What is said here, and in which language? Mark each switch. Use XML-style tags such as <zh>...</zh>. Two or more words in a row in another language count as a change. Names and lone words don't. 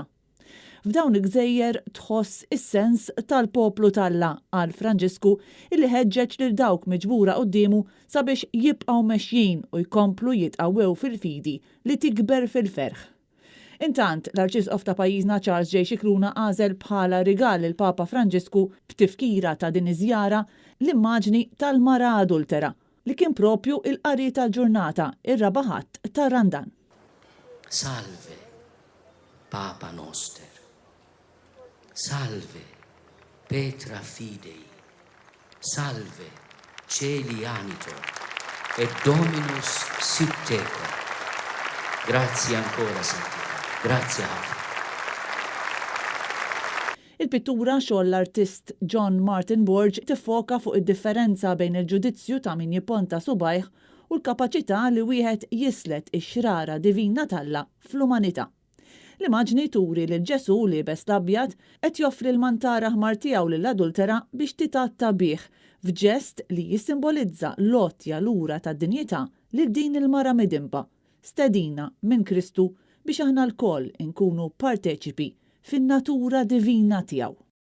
<mt>F'dawn il-Gżejjer tħoss is-sens tal-poplu tal-Alla qal Franġisku illi ħeġġeġ lil dawk miġbura qudiemu sabiex jibqgħu mexjin u jkomplu jitqawwew fil-fidi li tikber fil-ferħ. Intant, l-Arċisqof ta' pajjiżna Charles J. Scicluna għażel bħala rigal il-Papa Franġisku b'tifkira ta' din iż-żjara l-immaġni tal-mara adultera li kien propju il-qari tal-ġurnata ir-rabaħat ta' Randan.</mt> <la>Salve, Papa Noster. Salve, Petra Fidei. Salve, Celi Anitor. Et Dominus sit tecum.</la> <it>Grazie ancora, Santità.</it> <mt>Grazie ħafna. Il-pittura xogħol l-artist John Martin Borge tiffoka fuq id-differenza bejn il-ġudizzju ta' min jipponta subajh u l-kapaċità li wieħed jislet ix-xrara divina tal-Alla fl-umanità. L-immaġni turi lil Ġesu liebes l-abjad qed joffri l-mantara ħmar tiegħu lill-adultera biex titatta bih f'ġest li jissimbolizza l-għotja lura tad-dinjità lil din il-mara midimba, stedina minn Kristu biex aħna l-koll inkunu parteċipi fin-natura divina tiegħu.</mt>